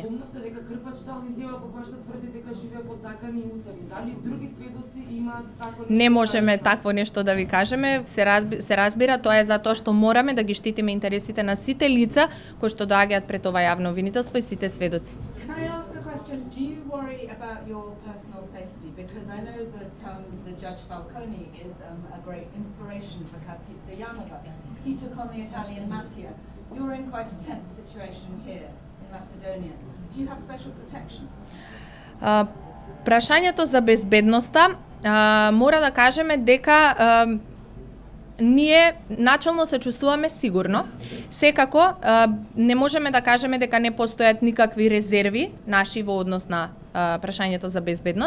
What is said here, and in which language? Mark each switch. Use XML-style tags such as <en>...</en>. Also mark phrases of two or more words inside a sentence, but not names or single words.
<mk>Помнавте дека Крпач дал изјава во која што тврди дека живее под закани и уцеви. Дали други сведоци имаат такво нешто? Не можеме такво нешто да ви кажеме, се разбира, тоа е затоа што мораме да ги штитиме интересите на сите лица кои што доаѓаат пред ова јавно обвинителство и сите сведоци. Знаелас како е</mk> <en>question, do you worry about your personal safety? Because I know that the Judge Falcone is a great inspiration for Katice Janova. He took on the Italian mafia. You're in quite a tense situation here in Macedonia. Do you have special protection?</en> <mk>Прашањето за безбедноста, мора да кажеме дека ние начално се чувствуваме сигурно. Секако не можеме да кажеме дека не постојат никакви резерви наши во однос на прашањето за безбедност.</mk>